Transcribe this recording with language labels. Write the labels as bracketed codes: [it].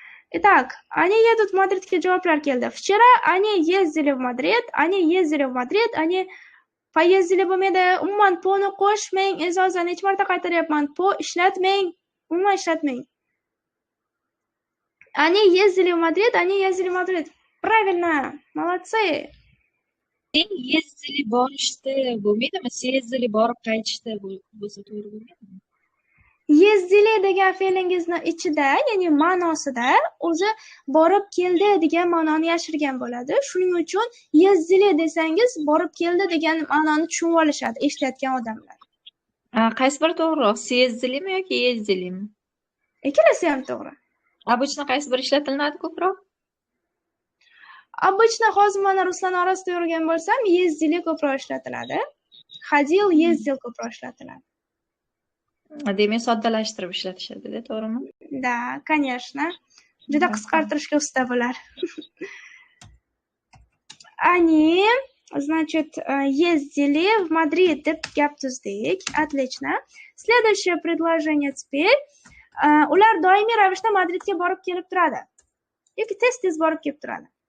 [ru] Итак, они едут в Мадридga [uz] javoblar keldi. [ru] Вчера они ездили в Мадрид, они ездили в Мадрид, они поездили bo'lmaydi. [uz] Umuman po'ni qo'shmang, E'zoza, necha marta qaytaryapman. Po ishlatmang, umuman ishlatmang. [ru] Они ездили в Мадрид, они ездили в Мадрид. Правильно, молодцы. [uz] Yezdili borishdi bo'lmaydimi? Sezdili borib qaytishdi bo'lsa to'g'ri bo'lmaydimi? Yezdili degan fe'lingizni ichida, ya'ni ma'nosida o'zi borib keldi degan ma'noni yashirgan bo'ladi. Shuning uchun yezdili desangiz borib keldi degan ma'noni tushunib olishadi eshitayotgan odamlar. Qaysi biri to'g'riroq? Съездилimi yoki yezdilimi? Ikkalasi ham to'g'ri. Обычно qaysi biri ishlatiladi ko'proq? Обычно hozir mana Ruslan orasida yurgan bo'lsam, yezdili ko'proq ishlatiladi. Hadil, yezdil ko'proq ishlatiladi. Demak, soddalashtirib ishlatishadi-da, to'g'rimi? [ru] Да, конечно. [uz] Juda qisqartirishga usta bular. [ru] Они, значит, ездили в Мадрид [uz] deb gap tuzdik. [ru] Отлично. Следующее предложение теперь. [uz] Ular doimiy ravishda Madridga borib kelib turadi. Yoki tez-tez borib kelib turadi.